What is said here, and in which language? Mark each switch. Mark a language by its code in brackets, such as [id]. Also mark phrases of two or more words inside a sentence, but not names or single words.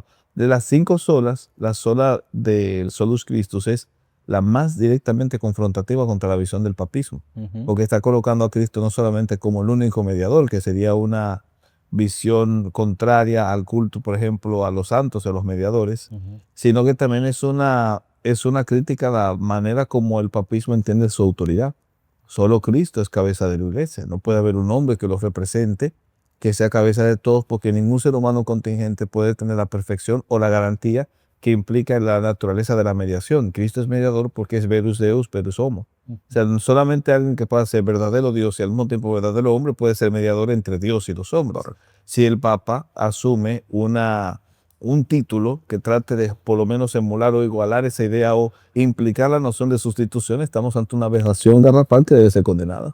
[es] De las 5 solas, la sola del [la] Solus Christus [es] es la más directamente confrontativa contra la visión del papismo, porque está colocando a Cristo no solamente como el único mediador, que sería una visión contraria al culto, por ejemplo, a los santos y a los mediadores, sino que también es una crítica a la manera como el papismo entiende su autoridad. Solo Cristo es cabeza de la iglesia. No puede haber un hombre que lo represente, que sea cabeza de todos, porque ningún ser humano contingente puede tener la perfección o la garantía que implica la naturaleza de la mediación. Cristo es mediador porque es [la] verus Deus, verus homo. [es] O sea, solamente alguien que pueda ser verdadero Dios y al mismo tiempo verdadero hombre puede ser mediador entre Dios y los hombres. Si el Papa asume un título que trate de por lo menos emular o igualar esa idea o implicar la noción de sustitución, estamos ante una aberración garrafal que debe ser condenada.